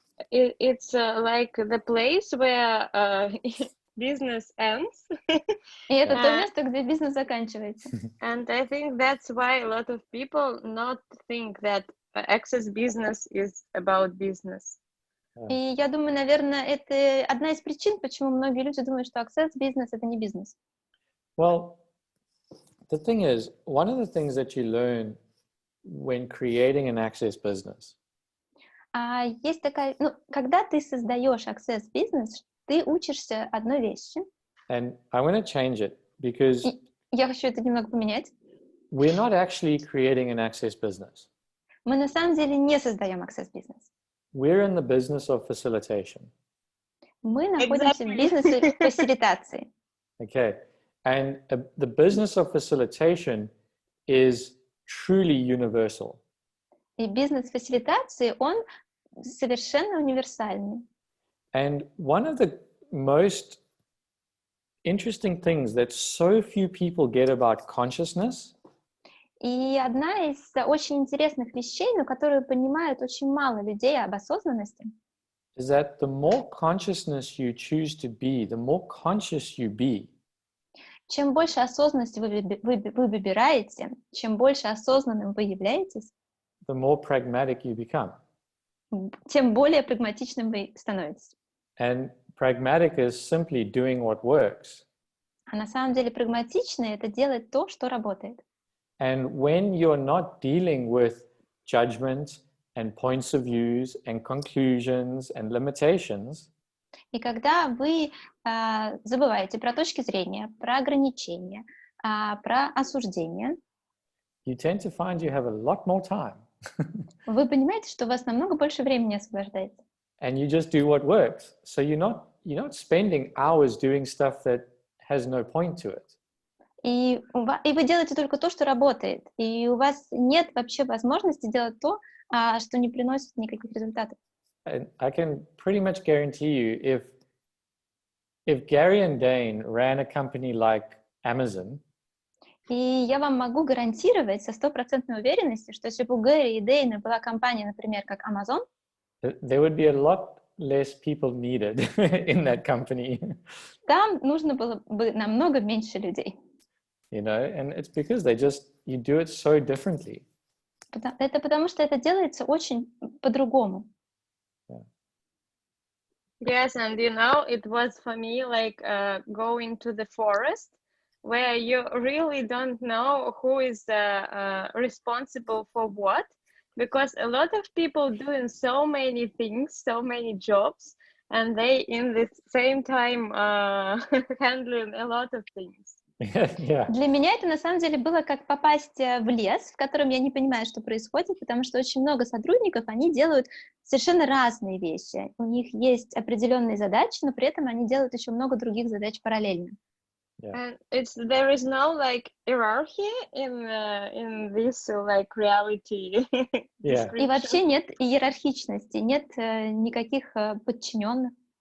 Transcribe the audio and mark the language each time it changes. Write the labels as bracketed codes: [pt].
[en] It's like the place where business ends. [ru] И это то место, где бизнес заканчивается. [en] And I think that's why a lot of people not think that access business is about business. [ru] И я думаю, наверное, это одна из причин, почему многие люди думают, что access бизнес — это не бизнес. [en] Well, the thing is, one of the things that you learn when creating an access business. [ru] Есть такая, когда ты создаешь access бизнес, ты учишься одной вещи. [en] And I want to change it because [ru] я хочу это немного поменять. [en] We're not actually creating an access business. [ru] Мы на самом деле не создаем access бизнес. [en] We're in the business of facilitation. [ru] Мы находимся в бизнесе фасилитации. [en] Okay. And the business of facilitation is truly universal. [ru] И бизнес фасилитации, он совершенно универсальный. [en] And one of the most interesting things that so few people get about consciousness. [ru] И одна из очень интересных вещей, но которую понимают очень мало людей об осознанности, [en] is that the more consciousness you choose to be, the more conscious you be. [ru] Чем больше осознанности вы выбираете, чем больше осознанным вы являетесь, [en] the more pragmatic you become. [ru] Тем более прагматичным вы становитесь. [en] And pragmatic is simply doing what works. [ru] А на самом деле прагматичный — это делать то, что работает. [en] And when you're not dealing with judgment and points of views and conclusions and limitations, [ru] и когда вы забываете про точки зрения, про ограничения, про осуждения, [en] you tend to find you have a lot more time. [ru] Вы понимаете, что у вас намного больше времени освобождается. [en] And you just do what works. So you're not spending hours doing stuff that has no point to it. [ru] И вы делаете только то, что работает. И у вас нет вообще возможности делать то, что не приносит никаких результатов. [en] And I can pretty much guarantee you, if Gary and Dane ran a company like Amazon, [ru] И я вам могу гарантировать со стопроцентной уверенностью, что если бы у Гэри и Дэйна была компания, например, как Amazon, [en] there would be a lot less people needed in that company. [ru] там нужно было бы намного меньше людей. [en] You know, and it's because you do it so differently. [ru] Это потому, что это делается очень по-другому. [en] Yes, and it was for me like going to the forest where you really don't know who is responsible for what, because a lot of people doing so many things, so many jobs, and they in the same time handling a lot of things. Yeah. [ru] Для меня это на самом деле было как попасть в лес, в котором я не понимаю, что происходит, потому что очень много сотрудников, они делают совершенно разные вещи. У них есть определенные задачи, но при этом они делают еще много других задач параллельно. [en] Yeah. And there is no like hierarchy in this like reality. Yeah. [ru] И вообще нет иерархичности, нет никаких подчиненных.